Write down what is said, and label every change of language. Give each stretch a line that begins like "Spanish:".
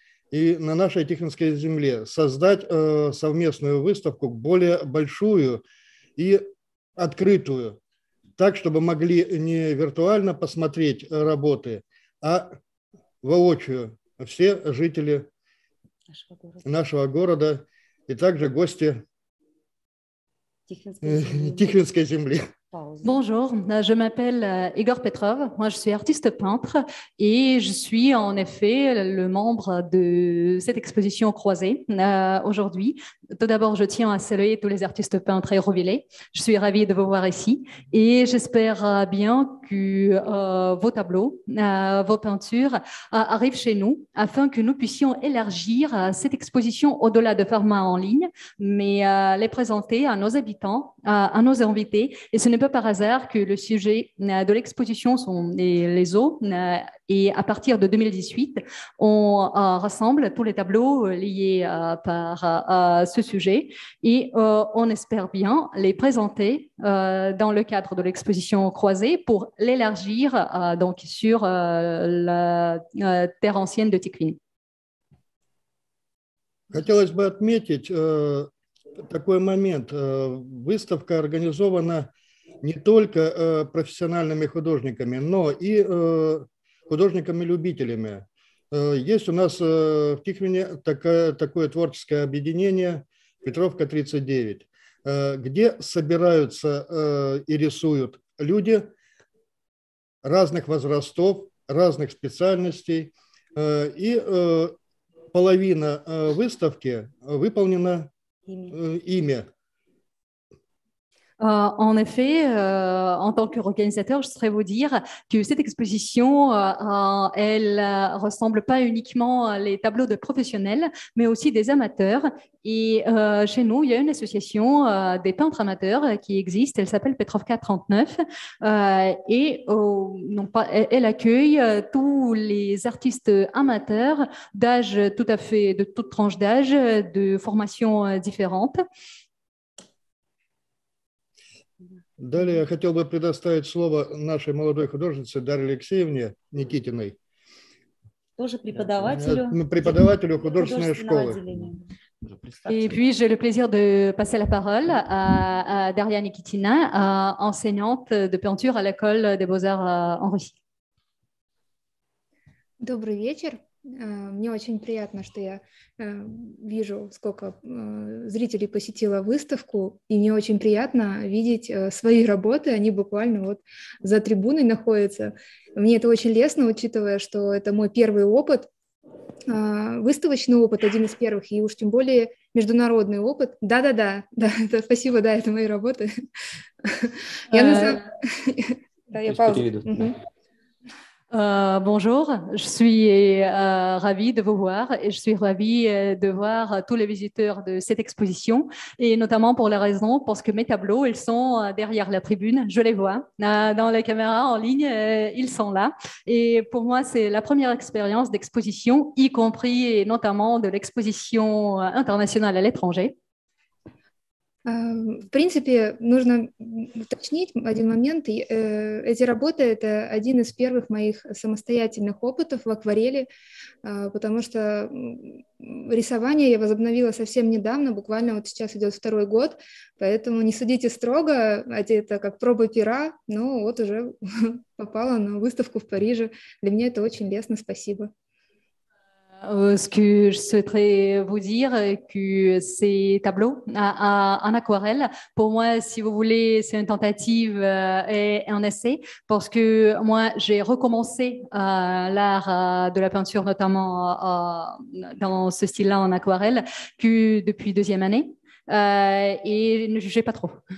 Russian: и на нашей Тихвинской земле создать совместную выставку, более большую и открытую, так, чтобы могли не виртуально посмотреть работы, а воочию все жители нашего города и также гости Тихвинской земли.
French: Bonjour, je m'appelle Igor Petrov, moi je suis artiste peintre et je suis en effet le membre de cette exposition croisée aujourd'hui. Tout d'abord, je tiens à saluer tous les artistes peintres hérouvillais. Je suis ravie de vous voir ici et j'espère bien que vos tableaux, vos peintures arrivent chez nous afin que nous puissions élargir cette exposition au-delà de format en ligne, mais les présenter à nos habitants, à nos invités. Et ce n'est pas par hasard que le sujet de l'exposition sont les eaux. Et à partir de 2018, on rassemble tous les tableaux liés par ce sujet et on espère bien les présenter dans le cadre de l'exposition croisée pour l'élargir donc sur la terre ancienne de Tikhvin.
Russian: Хотелось бы отметить такой момент. Выставка организована не только профессиональными художниками, но и художниками-любителями. Есть у нас в Тихвине такое творческое объединение «Петровка 39», где собираются и рисуют люди разных возрастов, разных специальностей. И половина выставки выполнена ими.
French: En effet, en tant qu'organisateur, je voudrais vous dire que cette exposition, elle ressemble pas uniquement à les tableaux de professionnels, mais aussi des amateurs. Et chez nous, il y a une association des peintres amateurs qui existe. Elle s'appelle Petrovka 39 et elle accueille tous les artistes amateurs d'âge tout à fait, de toute tranche d'âge, de formations différentes.
Russian: Далее я хотел бы предоставить слово нашей молодой художнице Дарье Алексеевне Никитиной, тоже преподавателю художественной школы.
French: Et puis, j'ai le plaisir de passer la parole à Daria Nikitina, enseignante de peinture à l'école des Beaux-Arts en Russie.
Russian: Добрый вечер. Мне очень приятно, что я вижу, сколько зрителей посетило выставку, и мне очень приятно видеть свои работы, они буквально вот за трибуной находятся. Мне это очень лестно, учитывая, что это мой первый опыт, выставочный опыт, один из первых, и уж тем более международный опыт. Да, спасибо, да, это мои работы. Я паузу.
French: Bonjour, je suis ravie de vous voir et je suis ravie de voir tous les visiteurs de cette exposition et notamment pour la raison parce que mes tableaux, ils sont derrière la tribune, je les vois dans les caméras en ligne, ils sont là et pour moi c'est la première expérience d'exposition, y compris et notamment de l'exposition internationale à l'étranger.
Russian: В принципе, нужно уточнить один момент. Эти работы – это один из первых моих самостоятельных опытов в акварели, потому что рисование я возобновила совсем недавно, буквально вот сейчас идет 2-й год, поэтому не судите строго, это как проба пера, но вот уже попала на выставку в Париже. Для меня это очень лестно, спасибо.
French: Ce que je souhaiterais vous dire, que ces tableaux en aquarelle, pour moi, si vous voulez, c'est une tentative et un essai, parce que moi, j'ai recommencé l'art de la peinture, notamment dans ce style-là en aquarelle, que depuis 2e année, et ne jugez pas trop.